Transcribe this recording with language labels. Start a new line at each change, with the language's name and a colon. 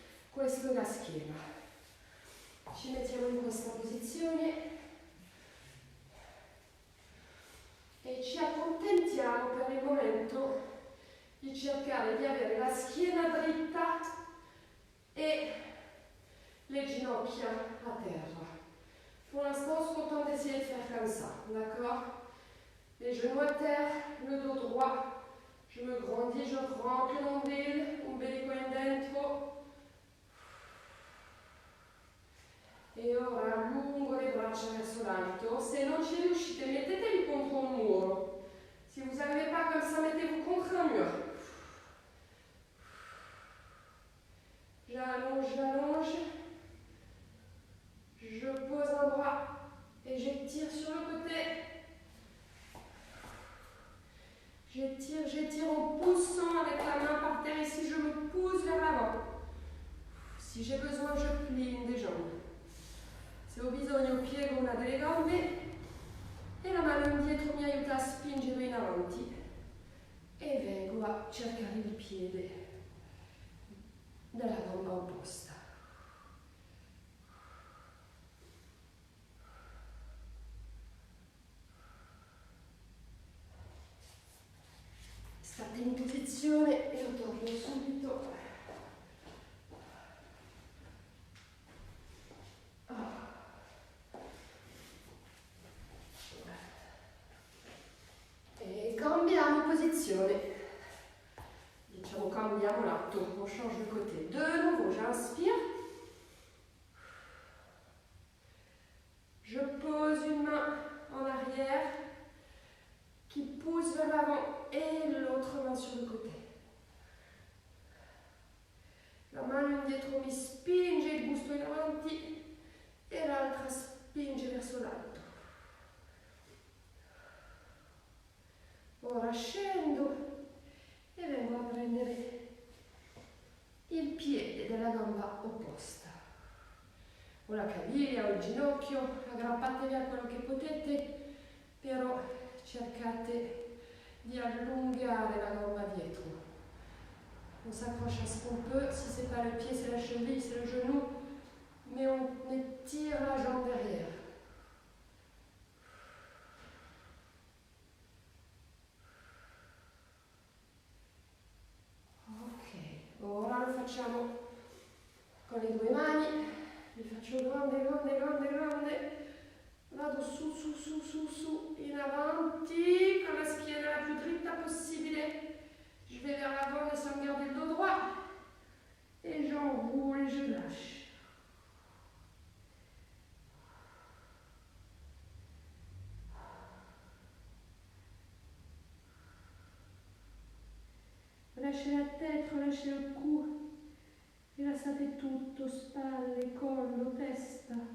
Italian: Questo è la schiena. Ci mettiamo in questa posizione e ci accontentiamo per il momento di cercare di avere la schiena dritta e
French: les
Italian: ginocchia
French: à terre. Pour l'instant, on se contente d'essayer de faire comme ça, d'accord? Les genoux à terre, le dos droit, je me grandis, je rentre le nombril,
Italian: ombelico in dentro. E ora allungo le braccia verso l'alto. Se non ci riuscite, mettetevi contro un muro.
French: Si vous n'arrivez pas comme ça, mettez-vous contre un mur. J'allonge, j'allonge. Je pose un bras et j'étire sur le côté. J'étire en poussant avec la main par terre. Ici, je me pousse vers l'avant. Si j'ai besoin, je plie une des jambes.
Italian: Se ho bisogno, piego una delle gambe e la mano indietro mi aiuta a spingere in avanti. E vengo a cercare il piede della gamba opposta. State in posizione e io torno subito. E cambiamo posizione. Diciamo cambiamo lato,
French: on change de côté. De nouveau, j'inspire. Je pose une main en arrière qui pousse vers l'avant e l'autre main sur le côté.
Italian: La mano indietro mi spinge il busto in avanti e l'altra spinge verso l'alto. Ora scendo e vengo a prendere il piede della gamba opposta. O la caviglia o il ginocchio, aggrappatevi a quello che potete, però cercate di allungare la gamba dietro. On s'accroche à ce qu'on peut. Si c'est pas le pied, c'est la cheville, c'est le genou. Mais on étire la jambe derrière. Ok, ora lo facciamo con le due mani. Li faccio grande, grande, grande, grande. Vado su, su, su, su, su, in avanti, con la schiena la più dritta possibile.
French: Je vais vers l'avant, mais sans garder le dos droit. Et j'enroule et je lâche. Relâchez la tête, relâchez le cou.
Italian: Rilassate tutto, spalle, collo, testa.